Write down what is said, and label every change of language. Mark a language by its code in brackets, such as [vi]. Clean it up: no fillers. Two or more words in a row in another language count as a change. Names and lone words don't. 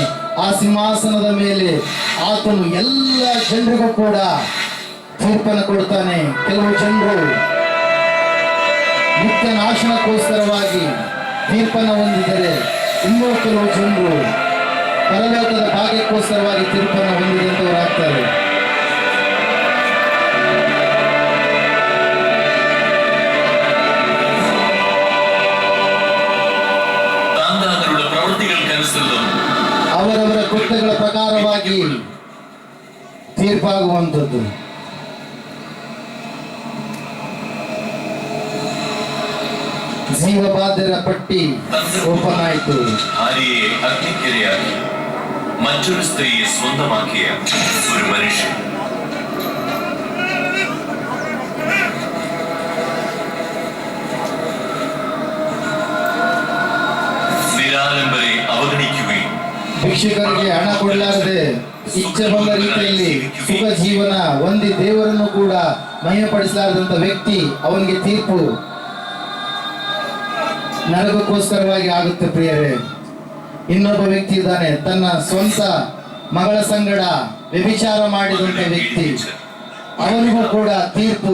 [kn] ಆ ಸಿಂಹಾಸನದ ಮೇಲೆ ಆತನು ಎಲ್ಲ ಜನರಿಗೂ ಕೂಡ ತೀರ್ಪನ್ನು ಕೊಡ್ತಾನೆ. ಕೆಲವು ಜನರು ನಿತ್ಯ ನಾಶನಕ್ಕೋಸ್ಕರವಾಗಿ ತೀರ್ಪನ್ನು ಹೊಂದಿದರೆ, ಇನ್ನೂ ಕೆಲವು ಜನರು ಪರಲೋಕದ ಭಾಗ್ಯಕ್ಕೋಸ್ಕರವಾಗಿ ತೀರ್ಪನ್ನು ಹೊಂದಿದಂತವರಾಗ್ತಾರೆ. [ml] താങ്കളുടെ പ്രവൃത്തികൾക്കനുസൃതം [kn] ಅವರವರ ಕೃತ್ಯಗಳ ಪ್ರಕಾರವಾಗಿ ತೀರ್ಪಾಗುವಂಥದ್ದು. ಜೀವಬಾಧ್ಯರ ಪಟ್ಟಿ ಓಪನ್ ಆಯಿತು. [ml] ഭാര്യയെ അഗ്നിക്കിരയാക്കി മറ്റൊരു സ്ത്രീയെ സ്വന്തമാക്കിയ ഒരു മനുഷ്യൻ. നിരാലംബരെ അവഗണിക്കുകയും [kn] ಭಿಕ್ಷುಕರಿಗೆ ಹಣ ಕೊಡಲಾರದೆ ಇಚ್ಛೆ ಬಂದ ರೀತಿಯಲ್ಲಿ ಸುಖ ಜೀವನ ಹೊಂದಿ ದೇವರನ್ನು ಕೂಡ ಮಹಿಮೆಪಡಿಸಲಾರದಂತ ವ್ಯಕ್ತಿ, ಅವನಿಗೆ ತೀರ್ಪು ನರಕಕ್ಕೋಸ್ಕರವಾಗಿ ಆಗುತ್ತೆ. ಪ್ರಿಯರೇ, ಇನ್ನೊಬ್ಬ ವ್ಯಕ್ತಿ ಇದ್ದಾನೆ, ತನ್ನ ಸ್ವಂತ ಮಗಳ ಸಂಗಡ ವ್ಯಭಿಚಾರ ಮಾಡಿದಂತ ವ್ಯಕ್ತಿ, ಅವನಿಗೂ ಕೂಡ ತೀರ್ಪು.